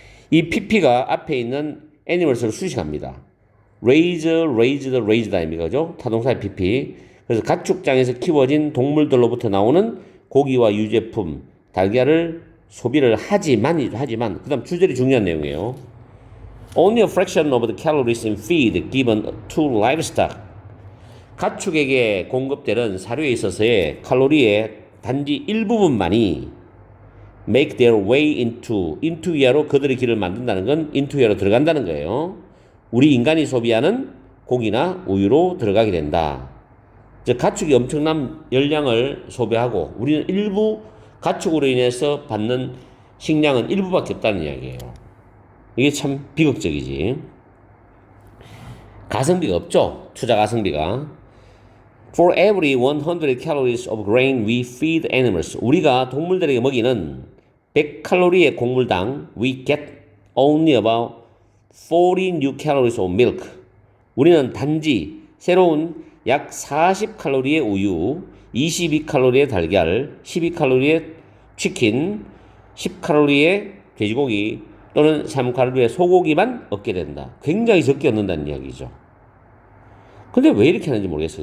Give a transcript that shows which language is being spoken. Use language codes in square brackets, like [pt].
[ko] 이 pp가 앞에 있는 animals를 수식합니다. raised 아닙니까? 그죠? 타동사의 pp. 그래서 가축장에서 키워진 동물들로부터 나오는 고기와 유제품, 달걀을 소비를 하지만 그 다음 주절이 중요한 내용이에요. [en] Only a fraction of the calories in feed given to livestock. [ko] 가축에게 공급되는 사료에 있어서의 칼로리의 단지 일부분만이 [en] make their way into [ko] 이하로 그들의 길을 만든다는 건 into 이하로 들어간다는 거예요. 우리 인간이 소비하는 고기나 우유로 들어가게 된다. 즉 가축이 엄청난 열량을 소비하고 우리는 일부 가축으로 인해서 받는 식량은 일부밖에 없다는 이야기예요. 이게 참 비극적이지. 가성비가 없죠. 투자 가성비가. [en] For every 100 calories of grain we feed animals. [ko] 우리가 동물들에게 먹이는 100칼로리의 곡물당 [en] we get only about 40 new calories of milk. [ko] 우리는 단지 새로운 약 40칼로리의 우유, 22칼로리의 달걀, 12칼로리의 치킨, 10칼로리의 돼지고기 또는 3칼로리의 소고기만 얻게 된다. 굉장히 적게 얻는다는 이야기죠. 근데 왜 이렇게 하는지 모르겠어요.